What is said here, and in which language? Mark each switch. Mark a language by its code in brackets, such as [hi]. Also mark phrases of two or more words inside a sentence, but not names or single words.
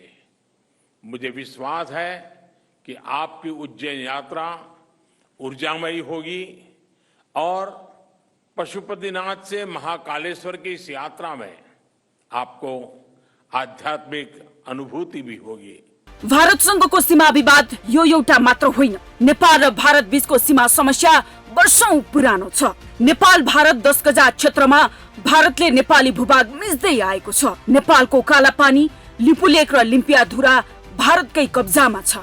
[hi] मुझे विश्वास है कि आपकी उज्जैन यात्रा ऊर्जामयी होगी और पशुपतिनाथ से महाकालेश्वर की इस यात्रा में आपको आध्यात्मिक अनुभूति भी होगी। [ne] भारतसँगको सीमा विवाद यो एउटा मात्र होइन। नेपाल र भारत बीचको सीमा समस्या वर्षौं पुरानो छ। नेपाल भारत 10 गजा क्षेत्रमा भारतले नेपाली भूभाग मिच्दै आएको छ। नेपालको कालापानी, लिपुलेक र लिम्पियाधुरा भारतकै कब्जामा छ।